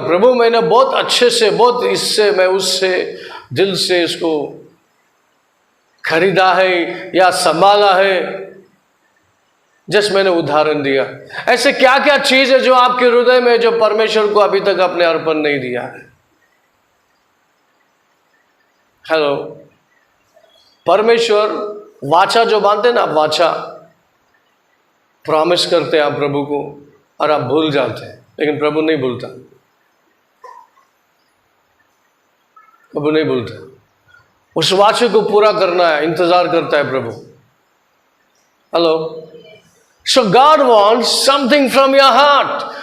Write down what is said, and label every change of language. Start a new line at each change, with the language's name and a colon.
Hindi: प्रभु मैंने बहुत अच्छे से, बहुत इससे, मैं उससे दिल से इसको खरीदा है या संभाला है. जस्ट मैंने उदाहरण दिया. ऐसे क्या क्या चीज है जो आपके हृदय में, जो परमेश्वर को अभी तक अपने अर्पण नहीं दिया है? हेलो, परमेश्वर वाचा जो बांधते ना, वाचा, प्रॉमिस करते हैं आप प्रभु को और आप भूल जाते हैं, लेकिन प्रभु नहीं भूलता, प्रभु नहीं भूलता। उस वाचे को पूरा करना है, इंतजार करता है प्रभु। Hello,
English: So God wants something from your heart.